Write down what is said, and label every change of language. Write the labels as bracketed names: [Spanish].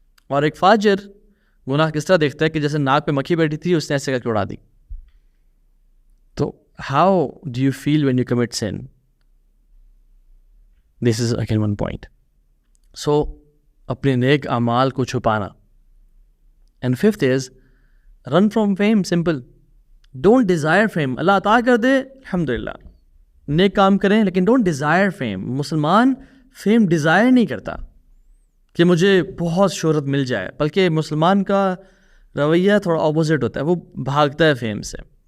[Urdu] اور ایک فاجر گناہ کس طرح دیکھتا ہے کہ جیسے ناک پہ مکھی بیٹھی تھی اس نے ایسے کر کے اڑا دی. [English] تو how do you feel when you commit sin? This is again one point. [Urdu] So اپنے نیک اعمال کو چھپانا. [English] And fifth is run from fame. Simple. Don't desire fame. [Urdu] اللہ عطا کر دے الحمدللہ, نیک کام کریں, لیکن [English] don't desire fame. [Urdu] مسلمان فیم ڈیزائر نہیں کرتا کہ مجھے بہت شہرت مل جائے, بلکہ مسلمان کا رویہ تھوڑا اپوزٹ ہوتا ہے, وہ بھاگتا ہے فیم سے.